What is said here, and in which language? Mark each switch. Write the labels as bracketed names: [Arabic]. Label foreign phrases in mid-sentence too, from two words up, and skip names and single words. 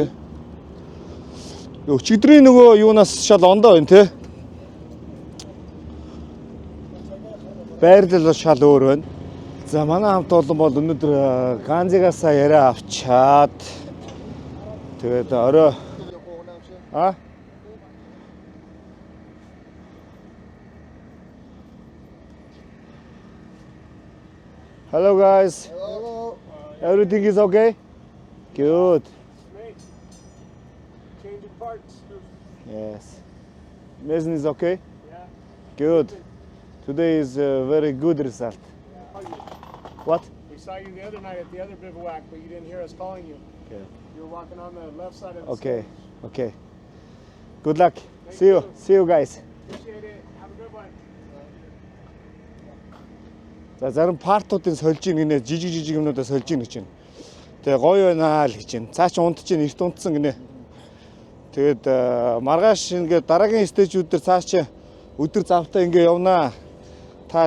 [Mongolian] Өчигдрийн нөгөө юунаас шал ондоо байна те. Байрлал шал өөр байна. За манай хамт олон бол өнөөдөр Ганзигаас яриа авчаад тэгээд орой [English] Hello guys. Hello. Everything is okay? Good. Changing parts. Yes. Mason is okay? Yeah. Good. Today is a very good result. What? We saw you the other night at the other bivouac, but you didn't hear us calling you. Okay. You were walking on the left side of the Okay. stage. Okay. Good luck. See you. See you guys. Appreciate it. Have a good one. [Mongolian] За зарим партуудын сольж ийн гинэ жижиг юмнуудаа сольж ийн гэж байна. Тэгээ гоё байна л гэж байна. Цаа чи унтж ийн эрт унтсан гинэ. Тэгээд маргааш ингээд дараагийн стейжүүд дээр цаа чи өдөр завтаа ингээд явнаа.